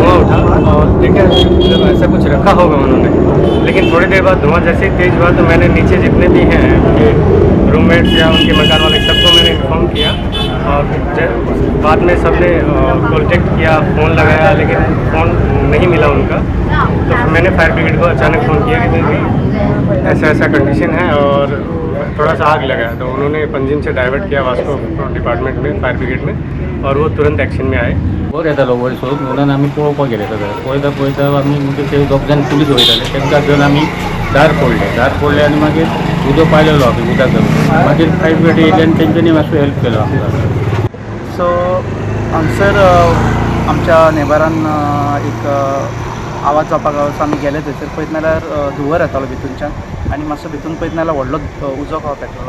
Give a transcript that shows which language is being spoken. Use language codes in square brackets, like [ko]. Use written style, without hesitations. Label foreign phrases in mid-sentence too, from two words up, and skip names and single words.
[hi] धुआं उठा और देखा मतलब ऐसा कुछ रखा होगा उन्होंने, लेकिन थोड़ी देर बाद धुआं जैसे ही तेज हुआ तो मैंने नीचे जितने भी हैं उनके रूममेट्स या उनके मकान वाले सबको मैंने इन्फॉर्म किया और बाद में सबने कॉन्टेक्ट किया, फ़ोन लगाया लेकिन फ़ोन नहीं मिला उनका। तो फिर मैंने फायर ब्रिगेड को अचानक फ़ोन किया कि भाई ऐसा कंडीशन है और थोड़ा सा आग लगा, तो उन्होंने पंजिम से डाइवर्ट किया वास्को डिपार्टमेंट में फायर ब्रिगेड में और वो तुरंत एक्शन में आए। [kok] बरें येतालो वयर सोद म्हणून आमी पळोवपाक गेले सगळे पळयता आमी म्हणजे ते दोग जाण पुलीस वयताले तेंकां घेवन आमी दार फोडले आनी मागीर उदो पायलेलो आमी उदक घालून मागीर फायर ब्रिगेड येयले आनी तेंच्यांनी मातसो हेल्प केलो आमकां। सो हांगसर आमच्या नेबरान एक आवाज जावपाक लागलो सो आमी गेले थंयसर पळयत नाल्यार धुंवर येतालो भितूनच्यान आनी मातसो भितून पळयत नाल्यार व्हडलो उजो कहो पेटलो।